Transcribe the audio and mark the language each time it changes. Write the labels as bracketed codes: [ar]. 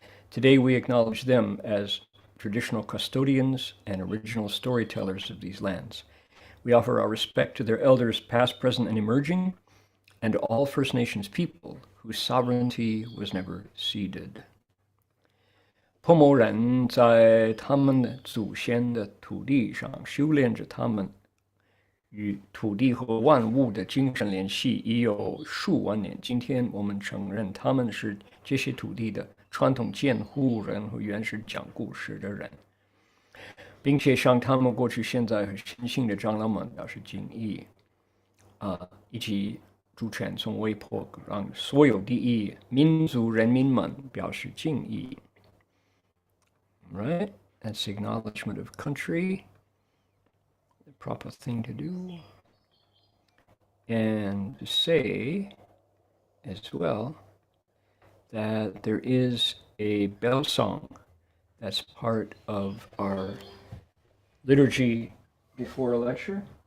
[en] Today, we acknowledge them as traditional custodians and original storytellers of these lands. We offer our respect to their elders, past, present, and emerging, and to all First Nations people whose sovereignty was never ceded. [zh] Pomo 人在他们的祖先的土地上修炼着他们与土地和万物的精神联系已有数万年。今天我们承认他们是这些土地的传统监护人和原始讲故事的人，并且向他们过去、现在和新兴的长老们表示敬意，以及主权从微波让所有第一民族人民们表示敬意。 [en] Right? That's the acknowledgement of country, the proper thing to do. And to say as well that there is a bell song that's part of our liturgy before a lecture.